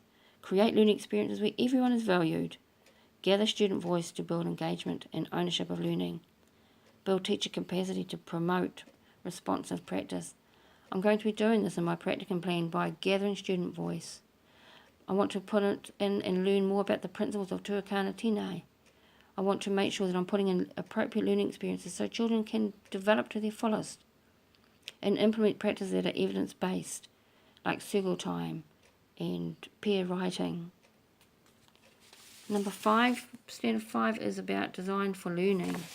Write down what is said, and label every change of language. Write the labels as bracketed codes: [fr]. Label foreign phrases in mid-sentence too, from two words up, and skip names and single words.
[en] Create learning experiences where everyone is valued. Gather student voice to build engagement and ownership of learning. Build teacher capacity to promote responsive practice. I'm going to be doing this in my practicum plan by gathering student voice. I want to put it in and learn more about the principles of [mi] tuakana tēnei. [en] I want to make sure that I'm putting in appropriate learning experiences so children can develop to their fullest and implement practices that are evidence-based, like circle time and peer writing. Number 5, standard 5 is about design for learning.